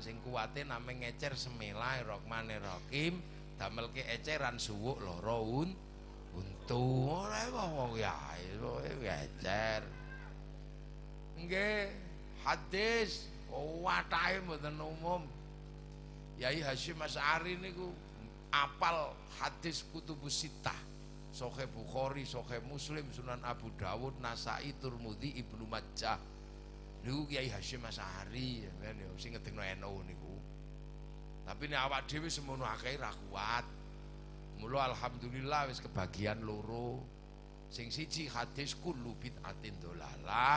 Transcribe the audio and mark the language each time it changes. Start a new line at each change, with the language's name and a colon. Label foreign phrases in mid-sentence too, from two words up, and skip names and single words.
Javanese: Sing kuwate nameng ngecer
Arabic: Bismillahirrahmanirrahim
Javanese: damelke eceran suwuk lara untu. Ora wong ya ngecer. Nggih, hadis watake mboten umum. Yai Hasyim Asy'ari niku apal hadis
Arabic: kutubus sittah.
Javanese: Sahih Bukhari, Sahih Muslim, Sunan Abu Dawud, Nasai, Tirmidzi, Ibnu Majah. Niku Yai Hasyim Asy'ari kan ya sing ngedengno NU niku. Tapi nek awak dhewe semono akeh ra kuat. Mula alhamdulillah wis kebagian loro. Sing siji hadis
Arabic: kullu bid'atin dolalah.